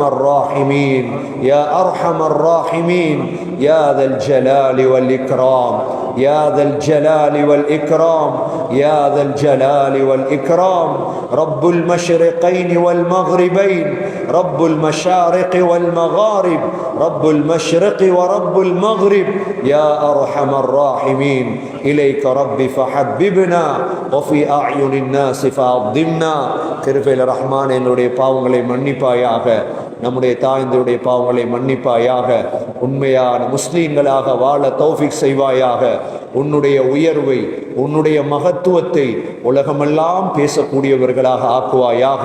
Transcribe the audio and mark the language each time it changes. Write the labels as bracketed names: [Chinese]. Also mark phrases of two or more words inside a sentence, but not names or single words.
[Arabic] الراحمين يا أرحم الراحمين يا ذا الجلال والإكرام يا ذا الجلال والإكرام يا ذا الجلال والإكرام رب المشرقين والمغربين رب المشارق والمغارب رب المشرق ورب المغرب يا أرحم الراحمين إليك ربي فحببنا وفي أعين الناس فأضمنا. [Tamil] கிருபையில் ரஹ்மான் என்னுடைய பாவங்களை மன்னிப்பாயாக, நம்முடைய தாய்ந்தருடைய பாவங்களை மன்னிப்பாயாக, உண்மையான முஸ்லீம்களாக வாழ தௌஃபீக் செய்வாயாக, உன்னுடைய உயர்வை உன்னுடைய மகத்துவத்தை உலகமெல்லாம் பேசக்கூடியவர்களாக ஆக்குவாயாக.